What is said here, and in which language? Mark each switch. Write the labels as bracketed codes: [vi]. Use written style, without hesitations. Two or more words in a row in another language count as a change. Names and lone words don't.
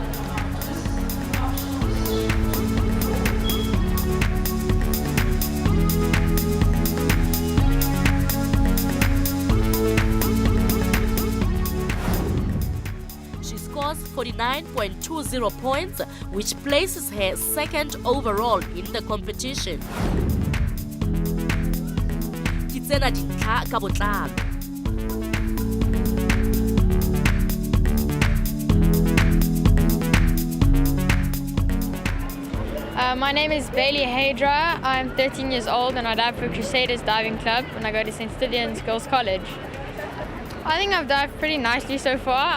[en] She scores 49.20 points, which places her second overall in the competition. [tn] Kitsena dintlha ka botlalo. [en] My name is Bailey Hydra. I'm 13 years old and I dive for Crusaders Diving Club and I go to St. Stithians Girls College. I think I've dived pretty nicely so far.